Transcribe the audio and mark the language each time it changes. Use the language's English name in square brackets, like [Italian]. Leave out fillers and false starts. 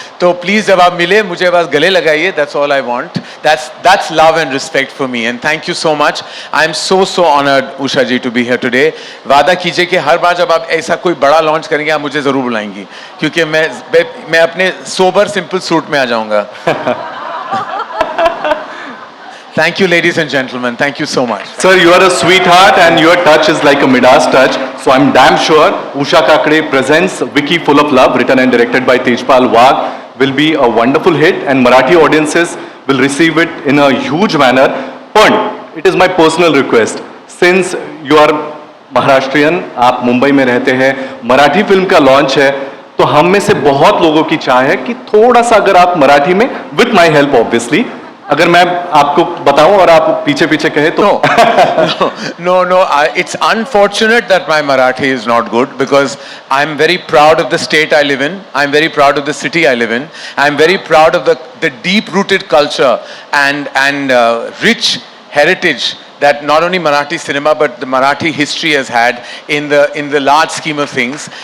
[Hindi] तो प्लीज जब आप मिले मुझे बस गले लगाइए, [English] That's all I want. That's love and respect for me, and thank you so much. I am so honoured Usha ji to be here today. [Hindi] वादा कीजिए कि हर बार जब आप ऐसा कोई बड़ा लॉन्च करेंगे आप मुझे जरूर बुलाएंगी, क्योंकि मैं अपने सोबर सिंपल सूट में आ जाऊंगा। [English] Thank you, ladies and gentlemen. Thank you so much. Sir, you are a sweetheart and your touch is like a Midas touch. So I'm damn sure Usha Kakade presents Wiki Full of Love, written and directed by Tejpal Wagh, will be a wonderful hit and Marathi audiences will receive it in a huge manner. But it is my personal request, since you are Maharashtrian, [Hindi] आप मुंबई में रहते हैं, Marathi film का launch है, तो हम में से बहुत लोगों की चाह है कि थोड़ा सा अगर आप मराठी में, [English] with my help obviously, [Hindi] अगर मैं आपको बताऊं और आप पीछे पीछे कहे तो [English] No. It's unfortunate that my Marathi is not good, because I'm very proud of the state I live in. I'm very proud of the city I live in. I'm very proud of the deep-rooted culture and rich heritage that not only Marathi cinema but the Marathi history has had in the large scheme of things.